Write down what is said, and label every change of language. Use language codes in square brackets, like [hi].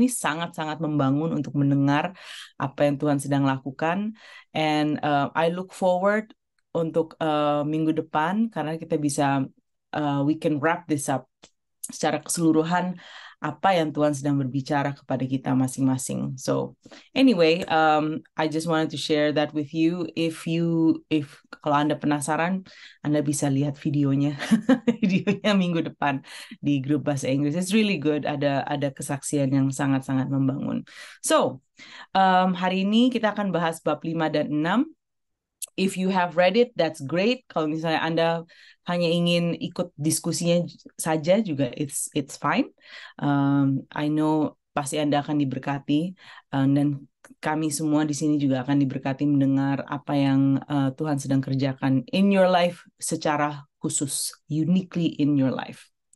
[id] Ini sangat-sangat membangun untuk mendengar apa yang Tuhan sedang lakukan. [en] And I look forward [id] untuk minggu depan karena kita bisa [en] we can wrap this up [id] secara keseluruhan apa yang Tuhan sedang berbicara kepada kita masing-masing. [en] So anyway, I just wanted to share that with you. [id] If kalau Anda penasaran, Anda bisa lihat videonya, videonya minggu depan di grup bahasa Inggris. [en] It's really good. [id] Ada kesaksian yang sangat-sangat membangun. So hari ini kita akan bahas bab 5 dan 6. [en] If you have read it, that's great. [id] Kalau misalnya Anda hanya ingin ikut diskusinya saja juga, [en] it's fine. I know [id] pasti Anda akan diberkati, dan kami semua di sini juga akan diberkati mendengar apa yang Tuhan sedang kerjakan [en] in your life [id] secara khusus, [en] uniquely in your life.